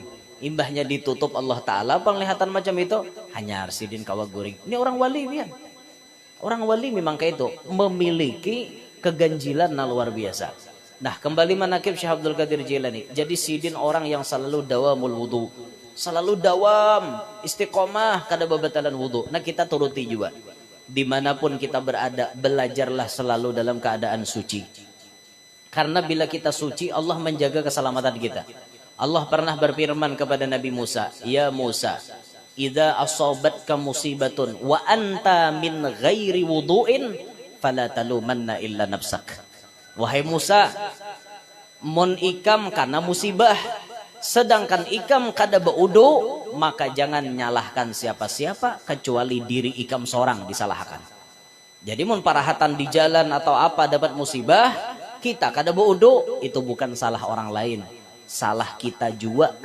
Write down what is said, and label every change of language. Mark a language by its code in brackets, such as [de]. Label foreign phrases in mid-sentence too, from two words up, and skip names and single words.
[bjn] Imbahnya ditutup Allah Ta'ala, penglihatan macam itu hanya sidin kawa guring. Ini orang wali pian. [id] Orang wali memang kayak itu, memiliki keganjilan na luar biasa. [bjn] Nah kembali manakib Syekh Abdul Qadir Jilani. Jadi sidin orang yang selalu [ar] دوام الوضوء, [bjn] selalu dawam istiqomah kada babatalan wudu. Nah kita turuti juga. [id] Dimanapun kita berada, belajarlah selalu dalam keadaan suci. Karena bila kita suci, Allah menjaga keselamatan kita. Allah pernah berfirman kepada Nabi Musa, [ar] يا موسى إذا أصابتك مصيبة وأنت من غير وضوء فلا تلومن إلا نفسك. [bjn] Wahai Musa, mon ikam karena musibah, sedangkan ikam kada baudu, maka jangan nyalahkan siapa-siapa kecuali diri ikam seorang disalahkan. Jadi mon parahatan di jalan atau apa dapat musibah, kita kada baudu, itu bukan salah orang lain, salah kita juga.